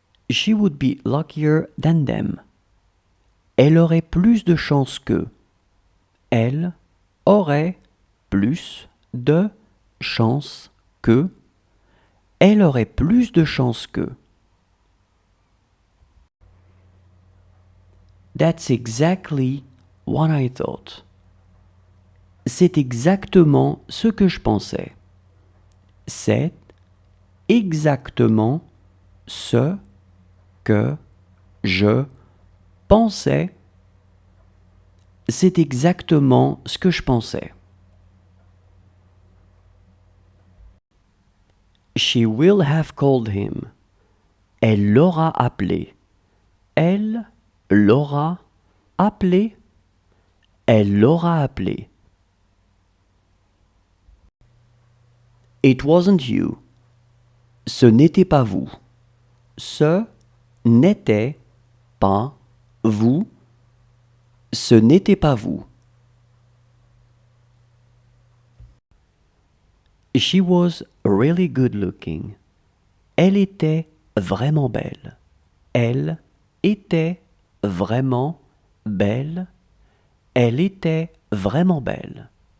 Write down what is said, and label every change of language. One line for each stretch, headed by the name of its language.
English: She would be luckier than them.
French: Elle aurait plus de chance qu'eux. Elle aurait plus de chance qu'eux. Elle aurait plus de chance qu'eux.
English: That's exactly what I thought.
French: C'est exactement ce que je pensais. C'est exactement ce que je pensais. C'est exactement ce que je pensais.
English: She will have called him.
French: Elle l'aura appelé. Elle l'aura appelé. Elle l'aura appelé.
English: It wasn't you.
French: Ce n'était pas vous. Ce n'était pas vous. Ce n'était pas vous.
English: She was really good looking.
French: Elle était vraiment belle. Elle était vraiment belle. Elle était vraiment belle.